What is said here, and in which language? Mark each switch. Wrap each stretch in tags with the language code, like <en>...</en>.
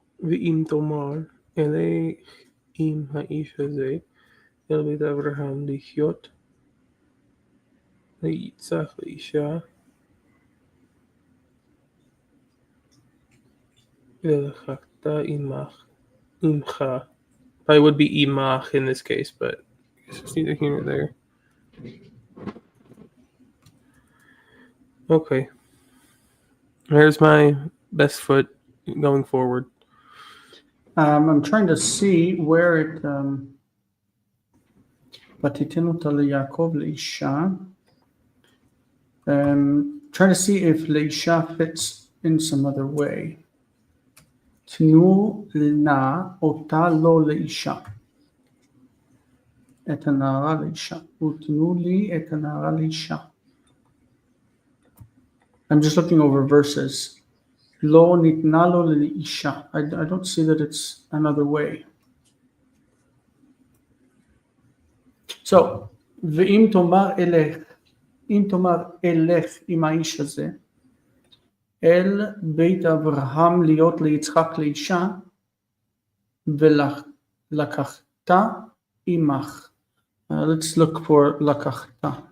<he>ואם תאמר אלה עם האיש הזה אל בית אברהם לחיות ליצח לאישה ולחקת עמך.</he> <en>Probably would be imach in this case, but it's neither here nor there. Okay. There's my best foot going forward. I'm trying to see where it.</en> <he>ותיתן אותה ליעקב לאישה.</he> <en>Trying to see if לאישה fits in some other way.</en> <he>תנו נא אותה לא לאישה. את הנערה לאישה. ותנו לי את הנערה לאישה.</he> <en>I'm just looking over verses.</en> <he>לא ניתנה לו לאישה.</he> <en>I don't see that it's another way.</en> <he>So, ואם תאמר אלך, אם תאמר אלך עם האיש הזה, אל בית אברהם להיות ליצחק לאישה, ולקחת עמך.</he> <en>Let's look for לקחת.</en>